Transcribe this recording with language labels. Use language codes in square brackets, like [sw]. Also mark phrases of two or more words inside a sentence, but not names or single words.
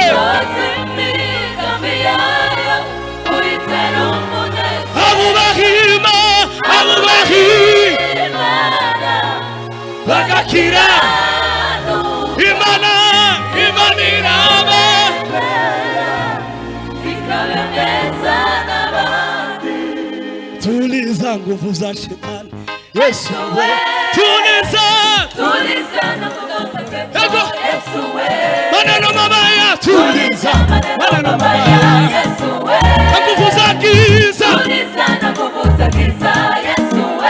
[rw] imigambi yayo uyitera umunezero. abubahima bagakira Imana iraba ikabemeza n'abandi. [sw] tuliza nguvu za shetani Yesu we tuliza na kudosa pepo Yesu we maneno mabaya tuliza maneno mabaya Yesu we nguvu za giza na nguvu za giza Yesu we